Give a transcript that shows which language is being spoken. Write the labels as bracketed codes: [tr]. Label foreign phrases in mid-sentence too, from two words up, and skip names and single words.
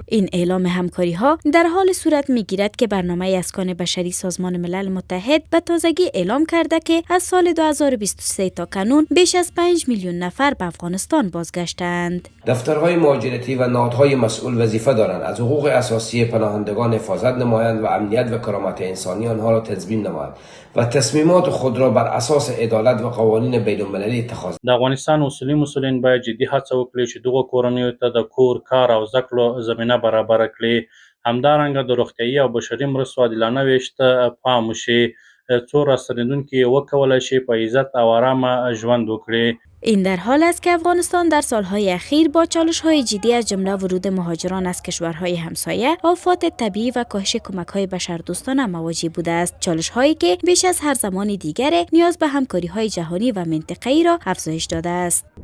[fa] این اعلام همکاری‌ها در حال صورت میگیرد که برنامه اسکان بشری سازمان ملل متحد به تازگی اعلام کرده که از سال 2023 تا کنون بیش از 5 میلیون نفر به افغانستان بازگشتند. دفترهای مهاجرتی و نهادهای مسئول وظیفه دارند از حقوق اساسی پناهندگان حفاظت نمایند و امنیت و کرامت انسانی آنها را تضمین نمایند و تصمیمات خود را بر اساس عدالت و قوانین بین‌المللی اتخاذ. [ps] د افغانستان اصولي مسؤلین باید جدي هڅه وکړي چې دغه کورنیو ته د کور، کار او زده کړو زمینه برابر کړي. همدارنګه د روغتیايي او بشري مرستو عادلانه ویش ته پام وشي څو راستنیدونکي وکولای شي په عزت او آرامه ژوند وکړي. [fa] این در حال است که افغانستان در سالهای اخیر با چالش‌های جدی از جمله ورود مهاجران از کشورهای همسایه، آفات طبیعی و کاهش کمک‌های بشردوستانه مواجه بوده است. چالش‌هایی که بیش از هر زمان دیگر نیاز به همکاری‌های جهانی و منطقه‌ای را افزایش داده است.